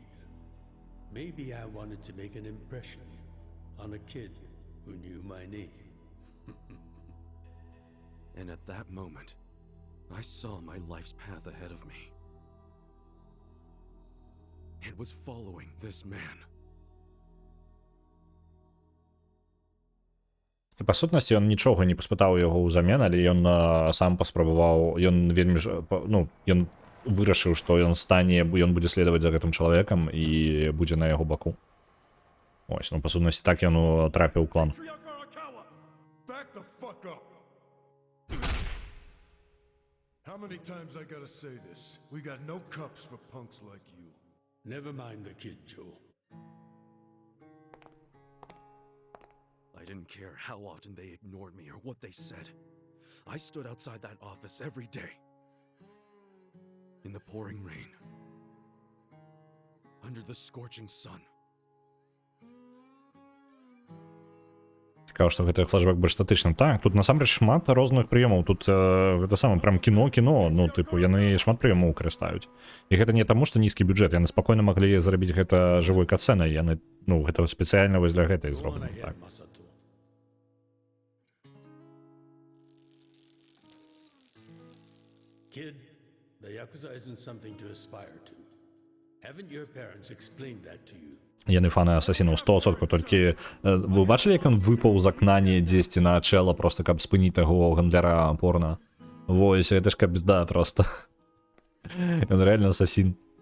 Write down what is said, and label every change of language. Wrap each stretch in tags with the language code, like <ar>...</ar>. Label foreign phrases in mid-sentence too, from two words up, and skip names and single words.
<en>Maybe I wanted to make an impression on a kid who knew my name. And at that moment, I saw my life's path ahead of me. It was following this man.</en> <be>І па сутнасці ён нічога не паспытаў яго ўзамен, але ён сам паспрабаваў, ён вельмі ж, ну, ён вырашыў, што ён стане, ён будзе следаваць за гэтым чалавекам і будзе на яго баку. Ось, ну, па сутнасці так ён трапіў у клан.</be> <en>Back the fuck up. How many times I gotta say this? We got no cups for punks like you. Never mind the kid, Joe. I didn't care how often they ignored me or what they said. I stood outside that office every day. In the pouring rain. Under the scorching sun.</en> <be>Цікаво, што гэты флешбэк больш статычным. Так, тут насамрэч шмат розных прыёмаў. Тут гэта саме прям кіно, ну, тыпу, яны шмат прыёмаў карыстаюць. І гэта не таму, што нізкі бюджэт, яны спакойна маглі зарабіць гэта жывой катсцэнай, яны, ну, гэта спецыяльна вось для гэтай зроблена, так.</be> <en>Kid, the Yakuza isn't something to aspire to. Haven't your parents explained that to you?</en> <be>Яны фаны асасінаў 100%, толькі вы бачылі, як ён выпаў з акна дзесьці на чэла, просто каб спыніць таго гандляра порна? Вось, гэта ж кабзда просто. Ён рэальна асасін.</be>